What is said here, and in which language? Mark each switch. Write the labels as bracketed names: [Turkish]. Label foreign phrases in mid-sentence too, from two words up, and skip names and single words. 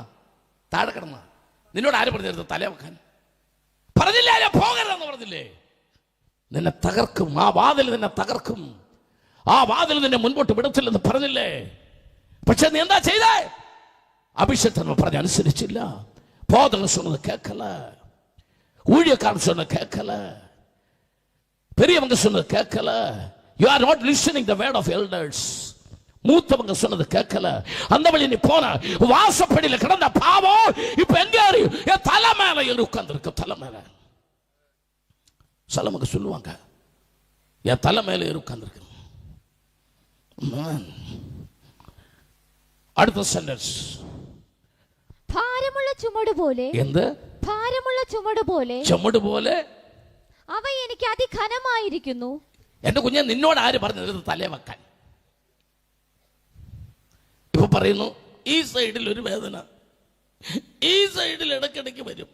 [Malayalam] താഴെ കിടന്നതാ. നിന്നോട് ആര് പറഞ്ഞിരുന്നു തല വെക്കാൻ? പറഞ്ഞില്ലേ? പോകരുതെന്ന് പറഞ്ഞില്ലേ? നിന്നെ തകർക്കും, ആ വാതിൽ നിന്നെ തകർക്കും, ആ വാതിൽ നിന്നെ മുൻപോട്ട് വിടത്തില്ലെന്ന് പറഞ്ഞില്ലേ? പക്ഷെ നീ എന്താ ചെയ്തേ? அபிஷேகத்தை പറഞ്ഞ അനുസരിച്ചില്ല. [Tamil] போதகர் சொன்னது கேட்கல, ஊழியக்காரன் சொன்னது கேட்கல, பெரியவங்க சொன்னது கேட்கல. [English] You are not listening the word of elders. [Tamil] மூத்தவங்க சொன்னது கேட்கல. அந்த வழி நீ போன வாசப்படியில கிடந்த பாவம் இப்ப எங்க ஏறி என் தலை மேல ஏறி உட்கார்ந்துருக்கு. தலை மேல சிலவங்க சொல்லுவாங்க, என் தலை மேல ஏறி உட்கார்ந்துருக்கு. [Malayalam] അടുത്ത സെന്റൻസ്. ഭാരമുള്ള ചുമട് പോലെ. എന്ത്? ഭാരമുള്ള ചുമട് പോലെ. ചുമട് പോലെ അവ എനിക്ക് അതിഘനമായിരിക്കുന്നു. എന്റെ കുഞ്ഞെ, നിന്നോട് ആര് പറഞ്ഞത് തലേ വെക്കാൻ? ഇപ്പൊ പറയുന്നു, ഈ സൈഡിൽ ഒരു വേദന, ഈ സൈഡിൽ ഇടയ്ക്കിടയ്ക്ക് വരും.